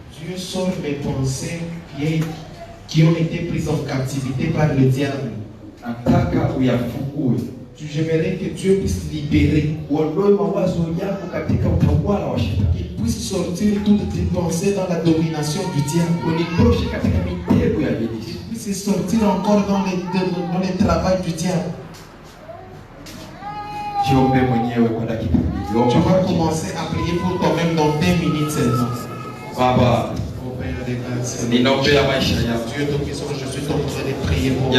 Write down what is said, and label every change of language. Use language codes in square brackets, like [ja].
[fr] Dieu sort mes pensées qui ont été prises en captivité par le diable. [sw] Nataka uyafungue. [fr] J'aimerais que Dieu puisse libérer, [sw] Uondoe mawazo yako katika utawala wa shetani. [fr] qu'il puisse sortir toutes tes pensées dans la domination du diable. [sw] Unitoshe katika mitego ya ibilisi. [fr] Qu'il puisse sortir encore dans le travail du diable. [sw] Jiombe mwenyewe kwa dakika mbili. [fr] Tu vas commencer à prier pour toi-même dans 2 minutes seulement. [sw] Baba, [fr] Au Père des grâces, [sw] ninaombea maisha yangu [fr] Dieu Tout-Puissant, je suis en train de prier pour toi.